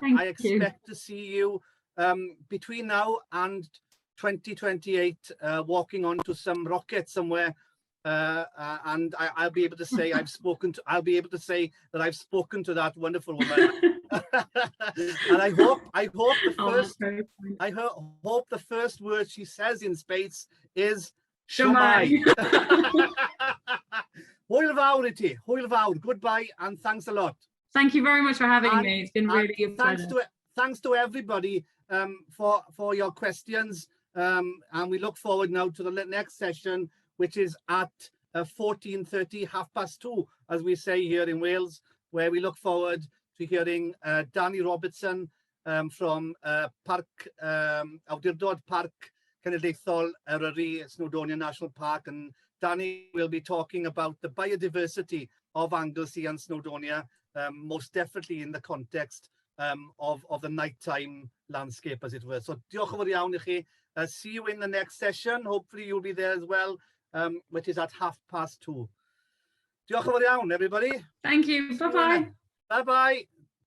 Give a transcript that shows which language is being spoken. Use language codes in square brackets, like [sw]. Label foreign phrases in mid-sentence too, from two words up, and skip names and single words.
[en] I expect to see you between now and 2028 walking onto some rocket somewhere, and I'll be able to say I'll be able to say that I've spoken to that wonderful woman. And I hope the first word she says in space is Shwmai. [cy] Hwyl fawr I ti. Hwyl fawr. [en] Goodbye and thanks a lot. Thank you very much for having me. It's been really a pleasure. Thanks to everybody for your questions. And we look forward now to the next session, which is at 14:30, 2:30, as we say here in Wales, where we look forward to hearing Danny Robertson from Awdurdod Parc Cenedlaethol Eryri, Snowdonia National Park. And Danny will be talking about the biodiversity of Anglesey and Snowdonia, most definitely in the context of the nighttime landscape, as it were. So [cy] diolch yn fawr iawn I chi. [en] See you in the next session. Hopefully you'll be there as well, which is at 2:30. [cy] Diolch yn fawr iawn, [en] everybody. Thank you. Bye-bye. Bye-bye.